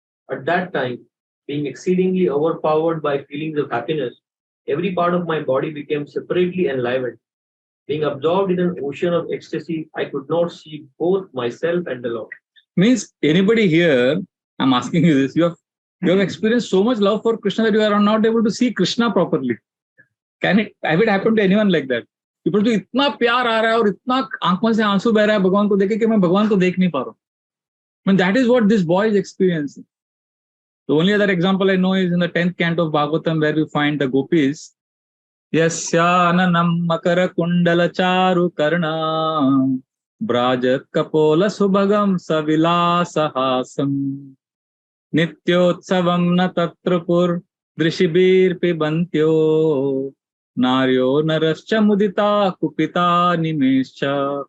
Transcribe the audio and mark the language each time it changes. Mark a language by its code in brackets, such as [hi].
[en] At that time, being exceedingly overpowered by feelings of happiness, every part of my body became separately enlivened. Being absorbed in an ocean of ecstasy, I could not see both myself and the Lord. Means anybody here, I'm asking you this, you have experienced so much love for Krishna that you are not able to see Krishna properly. Have it happened to anyone like that? [hi] People to इतना प्यार आ रहा है और इतना आंखों से आंसू बह रहा है भगवान को देखे कि मैं भगवान को देख नहीं पा रहा हूँ. [en] I mean, that is what this boy is experiencing. The only other example I know is in the 10th canto of Bhagavatam, where we find the gopis. [sa] Yasyananam makara kundala charu karna brajat kapola subhagam savilasahasam nityotsavam na tatrapur drishibir pibantyo naryo narascha mudita kupita nimescha.